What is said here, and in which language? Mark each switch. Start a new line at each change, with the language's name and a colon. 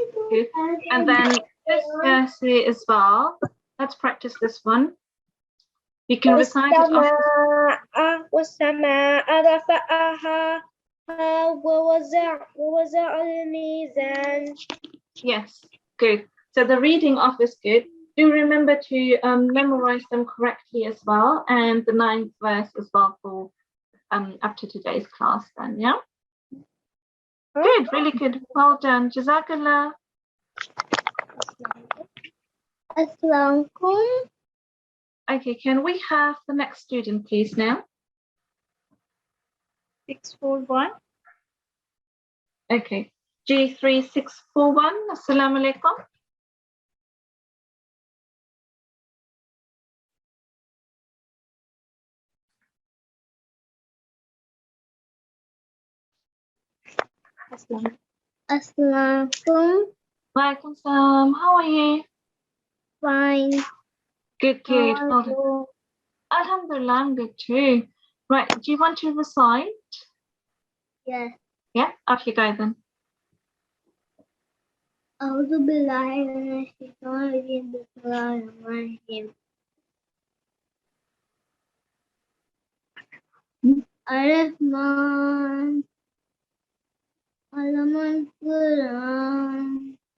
English: Good. And then this verse here as well. Let's practice this one. You can recite it after.
Arabic: والسماء رفعها ووضع الميزان.
English: Yes, good. So the reading off is good. Do remember to memorize them correctly as well, and the 9th verse as well for up to today's class then, yeah? Good, really good. Well done. Jazakallah. Assalamualaikum. Okay, can we have the next student, please, now? 641. Okay. G3 641. Assalamu alaikum. Assalamualaikum. Walaikum salam. How are you? Fine. Good, good. How Well are done. you? Alhamdulillah, I'm good too. Right, do you want to recite? Yes. Yeah, off you go then.
Arabic: أعوذ بالله من الشيطان الرجيم بسم الله الرحمن الرحيم الرحمن علم القرآن